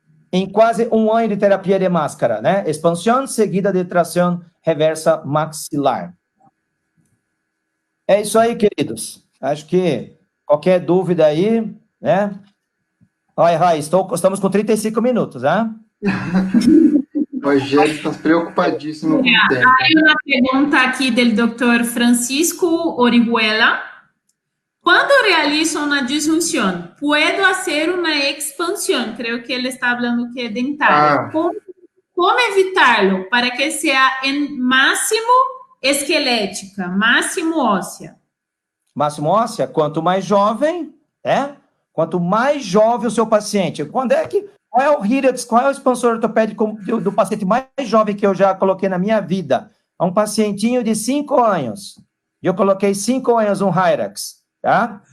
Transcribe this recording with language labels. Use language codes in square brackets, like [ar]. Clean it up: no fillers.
[pt] Em quase 1 ano de terapia de máscara, né? Expansão seguida de tração reversa maxilar. É isso aí, queridos. Acho que qualquer dúvida aí, né? Olha, Rai, estamos com 35 minutos, né? Rogério está preocupadíssimo com o tempo. [es] Hay una pregunta aquí del doctor Francisco Orihuela. Cuando realizo una disjunción, ¿puedo hacer una expansión? Creo que él está hablando que es dental. ¿Cómo evitarlo para que sea en máximo esquelética, máximo óssea? [pt] Máximo óssea, quanto mais jovem, né? Quanto mais jovem o seu paciente. Qual é o Hyrax, qual é o expansor ortopédico do paciente mais jovem que eu já coloquei na minha vida? É um pacientinho de 5 anos. Eu coloquei 5 anos um Hyrax, tá?